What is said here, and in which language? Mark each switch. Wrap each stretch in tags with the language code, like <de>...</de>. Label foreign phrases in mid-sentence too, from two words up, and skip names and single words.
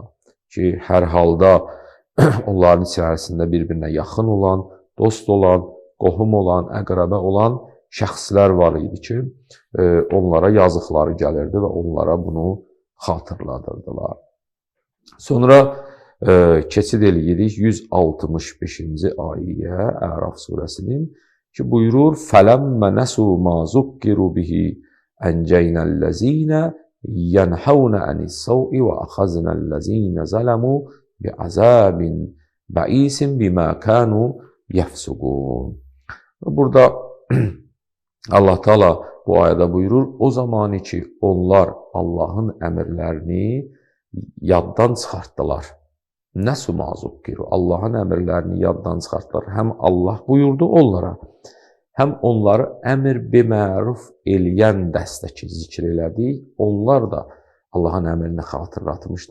<az>Ki, hər halda onların içərisində bir-birinə yaxın olan, dost olan, qohum olan, əqrəbə olan şəxslər var idi ki, onlara yazıqları gəlirdi və onlara bunu xatırladırdılar. Sonra keçid eləyirik 165-ci ayəyə Əraf surəsinin ki, buyurur</az> <ar>فَلَمَّ نَسُوا مَا ذُكِّرُوا بِهِ أَنْجَيْنَا الَّذِينَ يَنْهَوْنَ عَنِ السَّوْءِ وَأَخَذْنَا الَّذِينَ ظَلَمُوا بِعَذَابٍ بَئِيسٍ بِمَا كَانُوا يَفْسُقُونَ.</ar> <az>Burada Allah Teala bu ayədə buyurur, o zamanı ki, onlar Allahın əmrlərini yaddan çıxartdılar.</az> <ar>نسوا ما ذكروا,</ar> <az>Allahın əmrlərini yaddan çıxartdılar. Həm Allah buyurdu onlara, həm onları</az> <ar>أمر بمعروف</ar> <az>eləyən dəstə ki, zikr elədik, onlar da Allahın əmrini xatırlatmışdı.</az>